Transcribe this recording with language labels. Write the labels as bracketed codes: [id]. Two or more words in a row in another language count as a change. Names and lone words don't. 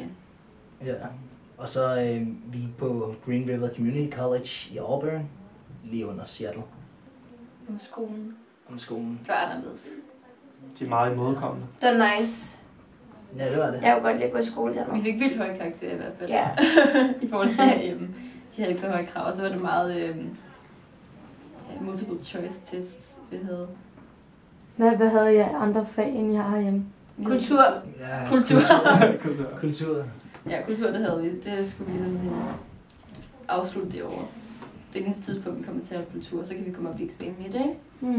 [da] Ja. Og så vi gik på Green River Community College i Auburn, lige under Seattle. Om skolen. Om skolen. Det var anderledes. De er meget imødekommende. Det var nice. Ja, det var det. Jeg kunne godt lide at gå i skole dernede. Vi fik vildt høje karakterer i hvert fald. Ja. I forhold til herhjemme. De havde ikke så høje krav, og så var det meget [en] multiple choice tests, [da] vi havde. Hvad havde I andre fag, end I har herhjemme? Kultur. Ja, Kultur. Kultur. Ja, kultur, det havde vi. Det skulle vi ligesom afslutte det år. Det er det tidspunkt, vi kommer til at have kultur, så kan vi komme op i eksamen i det, ikke?